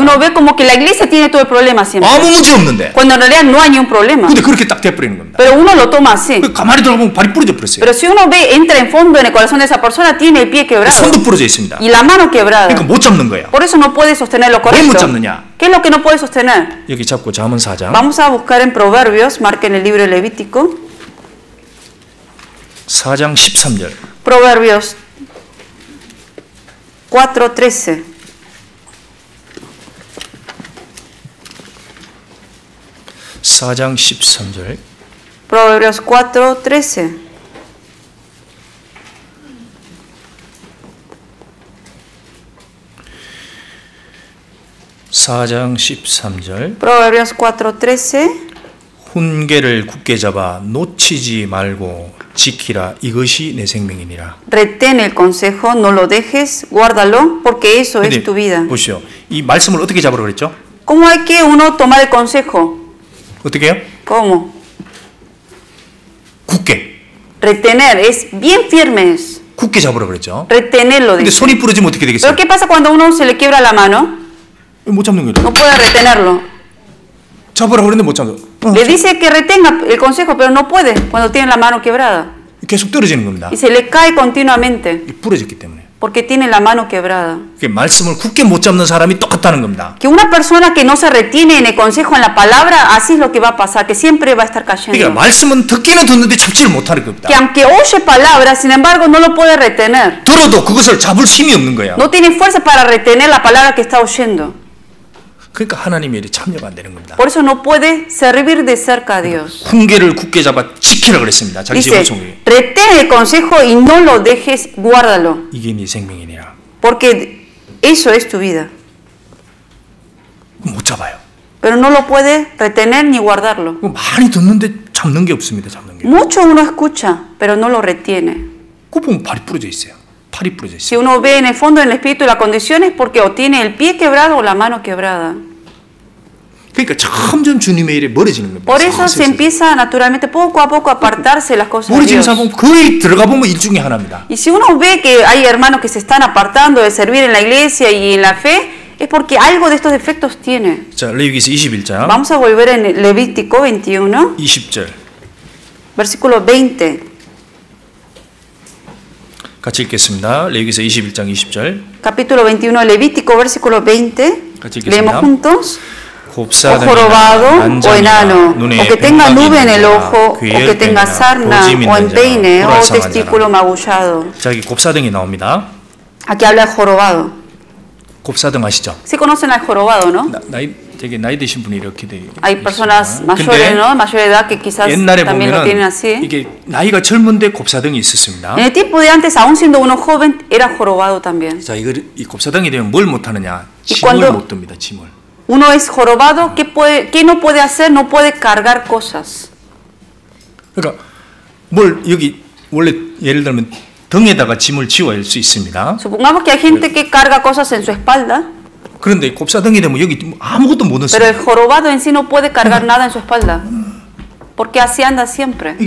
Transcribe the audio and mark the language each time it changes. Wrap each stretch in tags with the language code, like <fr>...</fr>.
<es>uno ve como que la iglesia tiene todo el problema siempre.</es> <ko>아무 문제 없는데.</ko> <es>Cuando en realidad no hay ni un problema.</es> <ko>근데 그렇게 딱 돼버리는 겁니다.</ko> <es>Pero uno lo toma así.</es> <ko>가만히 들어보면 발이 부러져 버렸어요.</ko> <es>Pero si uno ve, entra en fondo en el corazón de esa persona, tiene el pie quebrado.</es> <ko>손도 부러져 있습니다.</ko> <es>Y la mano quebrada.</es> <ko>그러니까 못 잡는 거예요.</ko> <es>Por eso no puede sostener lo</es> <ko>왜 못</ko> <es>correcto.</es> <ko>잡느냐?</ko> <es>¿Qué es lo que no puede sostener?</es> <ko>여기 잡고 잠언 4장.</ko> <es>Vamos a buscar en Proverbios, marquen el libro de Levítico.</es> <ko>4장 13절.</ko> <es>Proverbios 4:13.</es> <ko>(4장 13절)</ko> <es>Proverbios 4:13.</es> <ko>(4장 13절)</ko> <es>Proverbios 4:13.</es> <ko>훈계를 굳게 잡아 놓치지 말고 지키라. 이것이 내 생명이니라.</ko> <es>Retén el consejo, no lo dejes, guárdalo, porque eso es tu vida.</es> <ko>보시오. 이 말씀을 어떻게 잡으라고 그랬죠?</ko> <es>¿Cómo hay que uno tomar el consejo?</es> <ko>어떻게 해요?</ko> <es>¿Cómo?</es> <ko>굳게.</ko> <es>Retener, es bien firme.</es> <ko>굳게 잡으라고 그랬죠.</ko> <es>Retenerlo.</es> <ko>근데</ko> <es>Dice.</es> <ko>손이 부러지면 어떻게 되겠어요?</ko> <es>Pero ¿qué pasa cuando a uno se le quiebra la mano?</es> <ko>못 잡는 거예요.</ko> <es>No puede retenerlo.</es> <ko>잡으라고 그랬는데 못 잡는 거예요.</ko> <es>Le dice que retenga el consejo, pero no puede cuando tiene la mano quebrada.</es> <ko>계속 떨어지는 겁니다.</ko> <es>Y se le cae continuamente</es> <ko>부러졌기 때문에.</ko> <es>porque tiene la mano quebrada.</es> <ko>말씀을 굳게 못 잡는 사람이 똑같다는 겁니다.</ko> <es>Que una persona que no se retiene en el consejo, en la palabra, así es lo que va a pasar, que siempre va a estar</es> <ko>그러니까</ko> <es>cayendo.</es> <ko>말씀은 듣기는 듣는데 잡지를 못하는 겁니다.</ko> <es>Que aunque oye palabras, sin embargo, no lo puede retener.</es> <ko>들어도 그것을 잡을 힘이 없는 거예요.</ko> <es>No tiene fuerza para retener la palabra que está oyendo.</es> <ko>그러니까 하나님의 일에 참여가 안 되는 겁니다.</ko> <es>Por eso no puede servir de cerca a Dios.</es> <ko>훈계를 굳게 잡아 지키라 그랬습니다. 자기</ko> <es>Dice,</es> <ko>지성에.</ko> <es>retén el consejo y no lo dejes, guárdalo.</es> <ko>이게 네 생명이니라.</ko> <es>Porque eso es tu vida.</es> <ko>못 잡아요.</ko> <es>Pero no lo puede retener ni guardarlo.</es> <ko>많이 듣는데 잡는 게 없습니다. 잡는 게.</ko> <es>Mucho uno escucha, pero no lo retiene.</es> <ko>그 보면 발이 부러져 있어요. 팔이 부러져</ko> <es>Si</es> <ko>있어요.</ko> <es>uno ve en el fondo del espíritu la condición es porque o tiene el pie quebrado o la mano quebrada.</es> <ko>그러니까 점점 주님의 일에 멀어지는 겁니다.</ko> <es>Por eso se empieza naturalmente poco a poco a apartarse de las cosas de</es> <ko>멀어지는</ko> <es>Dios.</es> <ko>사람 거의 들어가 보면 일 중에 하나입니다.</ko> <es>Y si uno ve que hay hermanos que se están apartando de servir en la iglesia y en la fe, es porque algo de estos defectos tiene.</es> <ko>자, 레위기서 21장</ko> <es>Vamos a volver en Levítico 21,</es> <ko>20절.</ko> <es>versículo 20.</es> <ko>같이 읽겠습니다. 레위기서 21장 20절.</ko> <es>Capítulo 21 de Levítico, versículo 20.</es> <ko>같이 읽겠습니다.</ko> <es>Leemos juntos. O</es> <ko>곱사등이나</ko> <es>jorobado o</es> <ko>난장이나</ko> <es>enano,</es> <ko>눈에</ko> <es>o que tenga nube en el ojo, o</es> <ko>귀에</ko> <es>que tenga</es> <ko>뱀이나</ko> <es>sarna</es> <ko>고집</ko> <es>o</es> <ko>있는</ko> <es>empeine</es> <ko>자나</ko> <es>o</es> <ko>불알상한</ko> <es>testículo</es> <ko>자나.</ko> <es>magullado.</es> <ko>자, 여기 곱사등이 나옵니다.</ko> <es>Aquí habla el jorobado.</es> <ko>곱사등 아시죠?</ko> <es>Sí conocen al jorobado, ¿no?</es> <ko>되게 나이 드신 분이 이렇게 돼</ko> <es>Hay personas mayores,</es> <ko>근데</ko> <es>¿no? Mayor de edad que quizás</es> <ko>옛날에</ko> <es>también lo tienen</es> <ko>보면은</ko> <es>así.</es> <ko>이게 나이가 젊은데 곱사등이 있었습니다.</ko> <es>En el tiempo de antes, aún siendo uno joven, era jorobado también.</es> <ko>자, 이 곱사등이 되면 뭘 못하느냐?</ko> <es>Y</es> <ko>짐을</ko> <es>cuando-</es> <ko>못 듭니다. 짐을.</ko> <es>Uno es jorobado, ¿qué no puede hacer? No puede cargar cosas.</es> <ko>그러니까 뭘 여기 원래 예를 들면 등에다가 짐을 지워야 할 수 있습니다.</ko> <es>Supongamos que hay gente que carga cosas en su espalda,</es> <ko>그런데 곱사등이 되면 여기 아무것도 못</ko> <es>pero el</es> <ko>넣습니다.</ko> <es>jorobado en sí no puede cargar nada en su espalda, porque así anda siempre.</es>